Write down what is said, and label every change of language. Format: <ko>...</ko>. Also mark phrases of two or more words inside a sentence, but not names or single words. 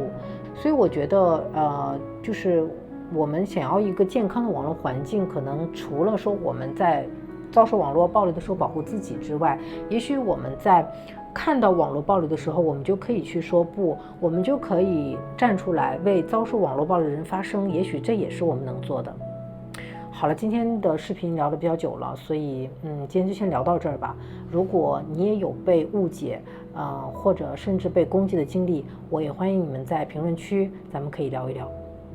<zh>所以我覺得就是我們想要一個健康的網絡環境，可能除了說我們在遭受網絡暴力的時候保護自己之外，也許我們在看到網絡暴力的時候，我們就可以去說不，我們就可以站出來為遭受網絡暴力的人发聲，也許這也是我們能做的。好了，今天的視頻聊得比較久了，所以今天就先聊到這兒吧。如果你也有被誤解或者甚至被攻擊的經歷，我也歡迎你們在評論區，咱們可以聊一聊。</zh>